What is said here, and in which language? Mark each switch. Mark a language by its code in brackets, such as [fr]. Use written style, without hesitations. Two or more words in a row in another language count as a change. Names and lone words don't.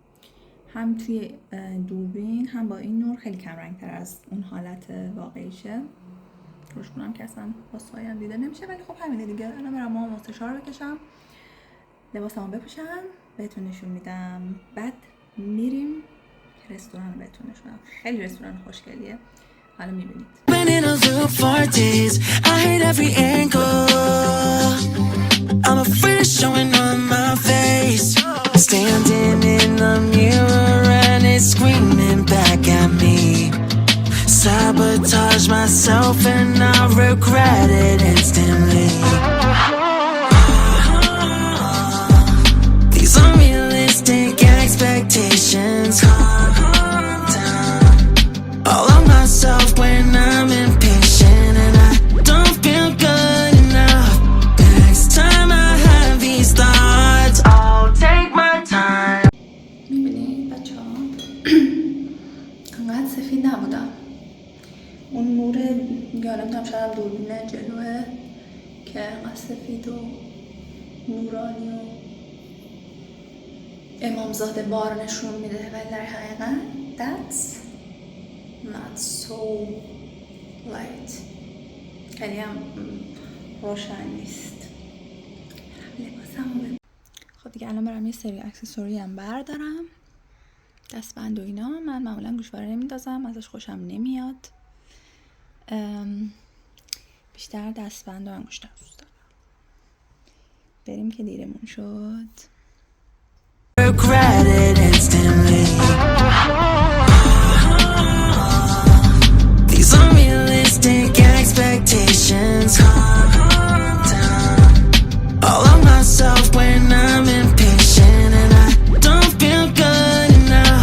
[fa] البته هم توی دوربین هم با این نور خیلی کم رنگ تر از اون حالت واقعیشه. روشونم که اصلا با سایه هم دیده نمیشه، ولی خب همینه دیگه. الان برم ما مستشار بکشم، لباسمو بپوشم، بهتون نشون میدم، بعد میریم رستوران رو بهتون نشون میدم. خیلی رستوران خوشگلیه، حالا میبینید. [en] I'm afraid of showing on my face. Standing in the mirror and it's screaming back at me. Sabotage myself and I regret it instantly. These unrealistic expectations calm down. All of myself when I'm impatient and I don't feel good enough. Next time I have these thoughts, I'll take my time. [fa] میبینید بچه ها انقدر سفید نبودم. اون نور یادم نمیدونم شاید دوربین جلوه که انقدر سفید و نورانی و امامزاده بار نشون میده، ولی در حقیقت [en] that's not so light، [fa] خیلی هم روشن نیست. لباسمو خب دیگه الان برم یه سری اکسسوری هم بردارم، دستبند و اینا. من معمولا گوشواره نمیندازم، ازش خوشم نمیاد، بیشتر دستبند و انگشتر دوست دارم. بریم که دیرمون شد. [en] Regret it instantly. These unrealistic expectations calm down. All of myself when I'm impatient and I don't feel good enough.